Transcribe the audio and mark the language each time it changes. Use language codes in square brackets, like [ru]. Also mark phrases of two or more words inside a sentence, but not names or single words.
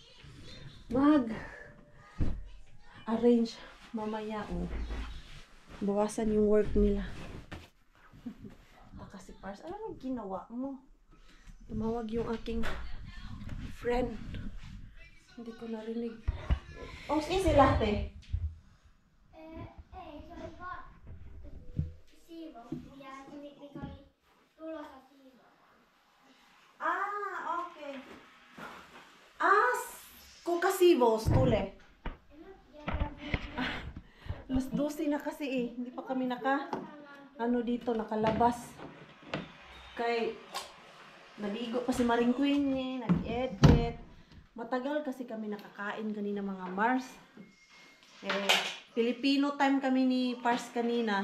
[tl] Arrange mamaya, bawasan yung work nila. Kasi Pars, alam mo ginawa mo? Tumawag yung aking friend. Hindi ko narinig. Si latte. Okay. Kuka sibos, tule. Alas 12 na kasi hindi pa kami nakalabas. Kay naligo pa si Maring Queen nag-edit. Matagal kasi kami nakakain kanina mga Mars. Filipino time kami ni Pars kanina.